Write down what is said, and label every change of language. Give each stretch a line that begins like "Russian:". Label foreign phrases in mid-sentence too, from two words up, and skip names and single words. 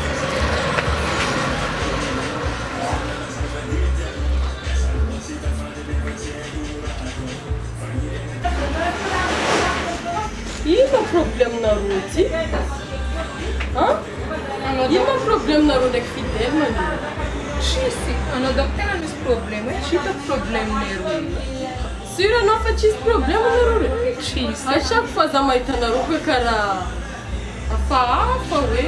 Malagasy: Ino probleminareo ty? Ino probleminareo ndraiky fidèle manio? Tsisy. Anao dako tena misy problème hoe tsy hitako problème nareo. Sûr anao fa tsisy problème nareo re? Tsisy.
French: À chaque fois
Malagasy: za mahita anareo koa karaha hafahafa hoe